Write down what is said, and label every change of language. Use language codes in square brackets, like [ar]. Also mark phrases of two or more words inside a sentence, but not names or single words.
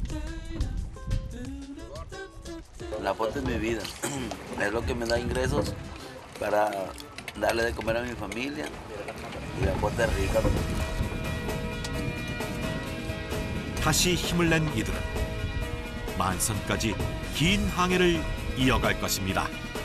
[es] La pota es mi vida. Es lo que me da ingresos para darle de comer a mi familia. Y la pota es rica. [ko] 다시 힘을 낸 이들은 만선까지 긴 항해를 이어갈 것입니다.